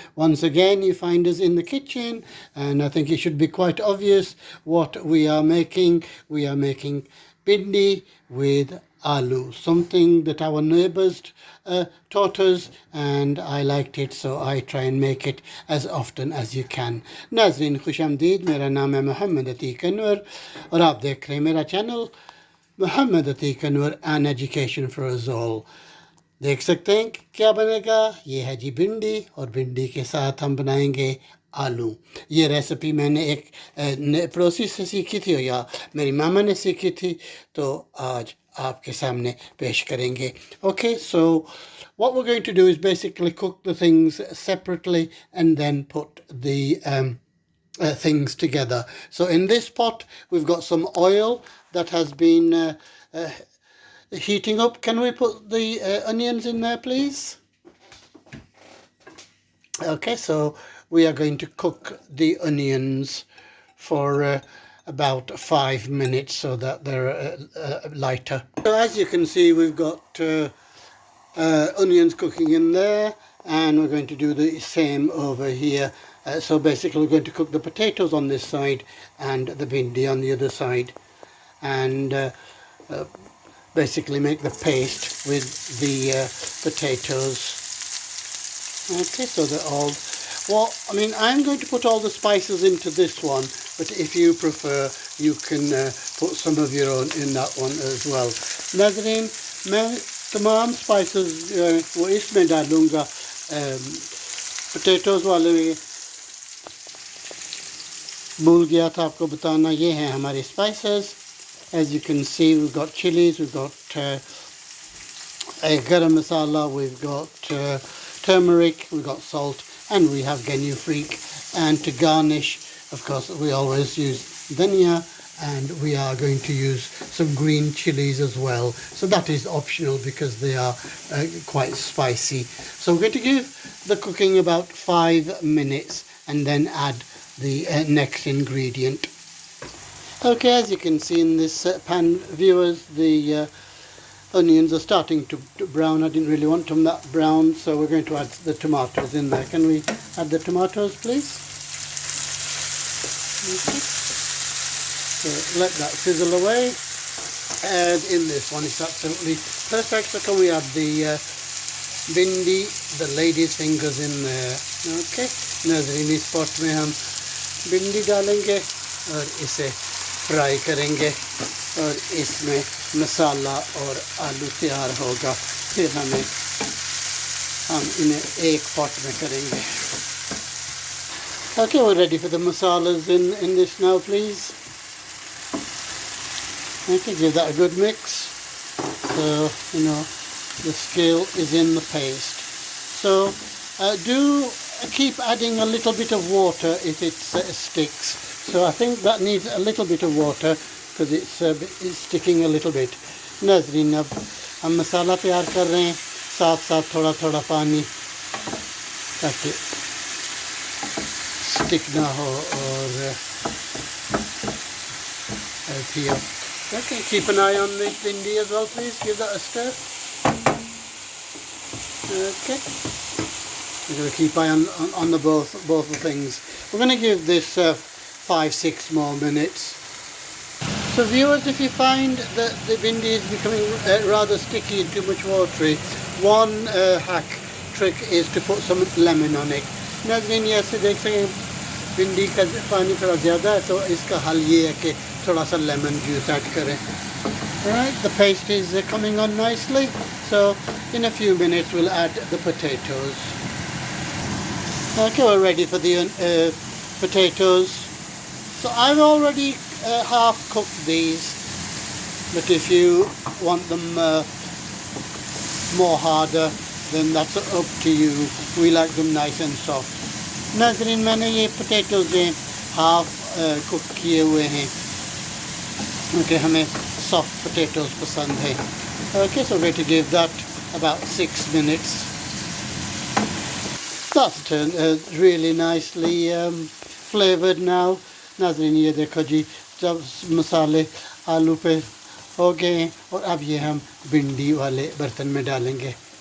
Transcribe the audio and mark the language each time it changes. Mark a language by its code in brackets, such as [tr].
[en] Once again you find us in the kitchen and I think it should be quite obvious what we are making. We are making bhindi with aloo, something that our neighbors taught us and I liked it, so I try and make it as often as you can. [hi] नाज़रीन खुश आमदीद, मेरा नाम है मोहम्मद अतीक अनवर और आप देख रहे हैं मेरा channel Mohammad Atiq Anwar and education for us all. देख सकते हैं क्या बनेगा। ये है जी भिंडी और भिंडी के साथ हम बनाएंगे आलू। ये रेसिपी मैंने एक पड़ोसी से सीखी थी या मेरी मामा ने सीखी थी, तो आज आपके सामने पेश करेंगे। [en] Okay, so what we're going to do is basically cook the things separately and then put the things together. So in this pot we've got some oil that has been heating up. Can we put the onions in there, please? Okay, so we are going to cook the onions for about 5 minutes so that they're lighter. So as you can see, we've got onions cooking in there, and we're going to do the same over here. So basically we're going to cook the potatoes on this side and the bhindi on the other side, and basically make the paste with the potatoes. Okay, so they're all, well, I mean, I'm going to put all the spices into this one, but if you prefer, you can put some of your own in that one as well. [hi] नाज़रीन, मैं तमाम spices वो इसमें डालूँगा, potatoes वाले में भूल गया था आपको बताना। ये हैं हमारे spices. [en] As you can see, we've got chilies, we've got a garam masala, we've got turmeric, we've got salt, and we have genu freak. And to garnish, of course, we always use dhania, and we are going to use some green chilies as well. So that is optional because they are quite spicy. So we're going to give the cooking about 5 minutes and then add the next ingredient. Okay, as you can see in this pan, viewers, the onions are starting to brown. I didn't really want them that brown, so we're going to add the tomatoes in there. Can we add the tomatoes, please? Okay. So let that sizzle away. And in this one, it's absolutely perfect. So can we add the bhindi, the lady's fingers in there? Okay. [hi] नाज़रीन, इस pot में हम भिंडी डालेंगे और इसे fry करेंगे और इसमें मसाला और आलू तैयार होगा। फिर हम इन्हें एक पॉट में करेंगे। [en] Okay, we're ready for the masalas in this now, please. Okay, give that a good mix. So, you know, the skill is in the paste. So, do keep adding a little bit of water if it sticks. So I think that needs a little bit of water because it's sticking a little bit. नाज़रीन, अब हम मसाला तैयार कर रहे हैं, साथ साथ थोड़ा थोड़ा पानी ताकि स्टिक ना हो और help you. Okay, keep an eye on the bhindi as well, please. Give that a stir. Okay. We're going to keep eye on the both the things. We're going to give this 5-6 more minutes. So viewers, if you find that the bhindi is becoming rather sticky and too much watery, one hack trick is to put some lemon on it. [hi] नाज़रीन, ये ऐसे देख सकें भिंडी का पानी थोड़ा ज़्यादा है, तो इसका हल ये है कि थोड़ा सा lemon juice ऐड करें. [en] Right, the paste is coming on nicely. So in a few minutes we'll add the potatoes. Okay, we're ready for the potatoes. So I've already half cooked these, but if you want them more harder, then that's up to you. We like them nice and soft. [hi] नाज़रीन, मैंने ये potatoes half cook किए हुए हैं. Okay, हमें soft potatoes पसंद है. [en] Okay, so we're going to give that about 6 minutes. That's turned really nicely flavoured now. [hi] नाज़रीन ये देखो जी, जब मसाले आलू पे हो गए हैं और अब ये हम भिंडी वाले बर्तन में डालेंगे।